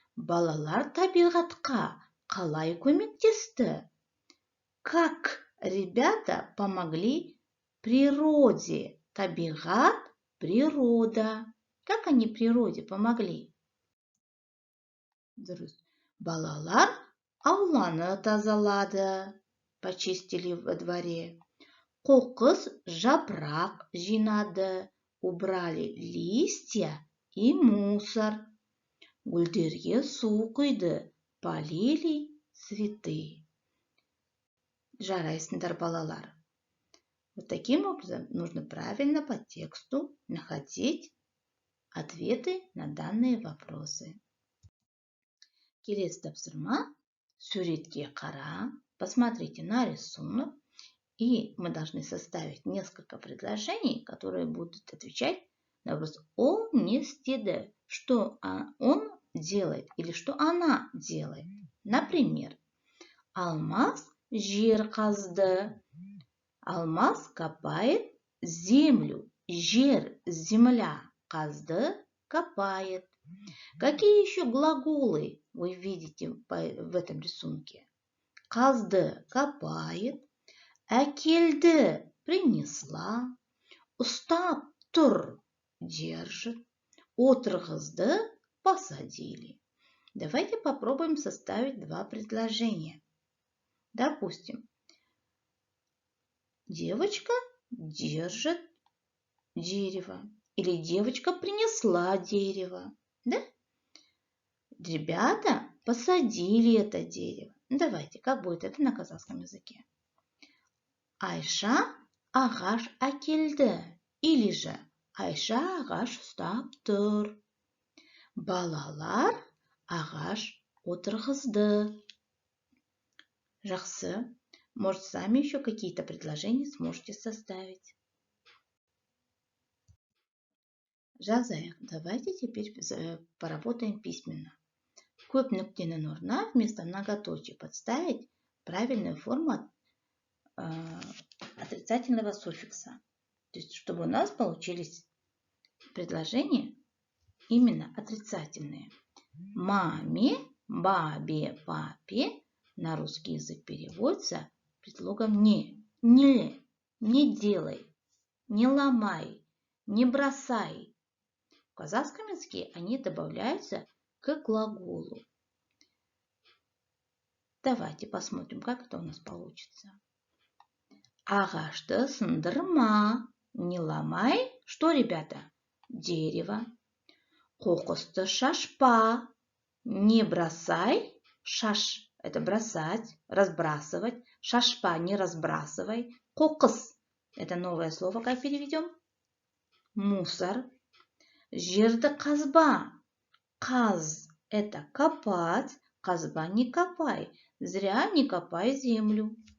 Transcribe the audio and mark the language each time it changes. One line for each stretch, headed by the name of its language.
Kazakh: Балалар табиғатқа қалай көмектесті?
Russian: Как ребята помогли природе? Табиғат, природа. Как они природе помогли?
Kazakh: Дұрыс. Балалар ауланы тазалады.
Russian: Почистили во дворе.
Kazakh: Қоқыс, жапырақ жинады.
Russian: Убрали листья и мусор.
Kazakh: Гүлдерге су құйды.
Russian: Полили цветы.
Kazakh: Жарайсыңдар, балалар.
Russian: Вот таким образом нужно правильно по тексту находить ответы на данные вопросы.
Kazakh: Келесі тапсырма. Суретке қара.
Russian: Посмотрите на рисунок. И мы должны составить несколько предложений, которые будут отвечать на вопрос
Kazakh: «он не істеді»,
Russian: что он делает или что она делает.
Kazakh: Например, Алмаз жер қазды.
Russian: Алмаз копает землю. Жер, земля, қазды, копает. Какие еще глаголы вы видите в этом рисунке? Қазды копает. Әкелді принесла.
Kazakh: Ұстап тұр держит. Отырғызды посадили.
Russian: Давайте попробуем составить два предложения. Допустим, девочка держит дерево. Или девочка принесла дерево. Да? Ребята посадили это дерево. Давайте, как будет это на казахском языке?
Kazakh: Айша ағаш әкелді. Или же Айша ағаш ұстап тұр. Балалар ағаш отырғызды. Жақсы.
Russian: Может, сами еще какие-то предложения сможете составить.
Kazakh: Жазайық.
Russian: Давайте теперь поработаем письменно.
Kazakh: Көп нүктенің орнына
Russian: вместо многоточия подставить правильную форму отрицательного суффикса. То есть, чтобы у нас получились предложения именно отрицательные. Маме, бабе, папе на русский язык переводится предлогом не. Не делай, не ломай, не бросай. В казахском языке они добавляются к глаголу. Давайте посмотрим, как это у нас получится.
Kazakh: Ағашты сындырма,
Russian: не ломай. Что, ребята? Дерево.
Kazakh: Қоқысты шашпа,
Russian: не бросай. Шаш – это бросать, разбрасывать. Шашпа – не разбрасывай. Қоқыс – это новое слово, как переведем? Мусор.
Kazakh: Жерді қазба.
Russian: Қаз – это копать. Қазба – не копай. Зря не копай землю.